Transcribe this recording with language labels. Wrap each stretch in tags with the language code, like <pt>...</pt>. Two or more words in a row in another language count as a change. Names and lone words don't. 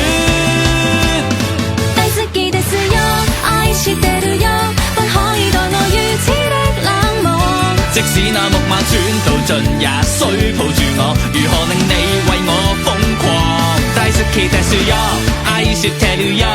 <ja>大好きですよ，愛してるよ，</ja> <yue>不可以待我如此的冷漠。即使那木馬轉到盡，也需抱住我，如何令你為我瘋狂？</yue> <ja>大好きですよ，愛してるよ，</ja>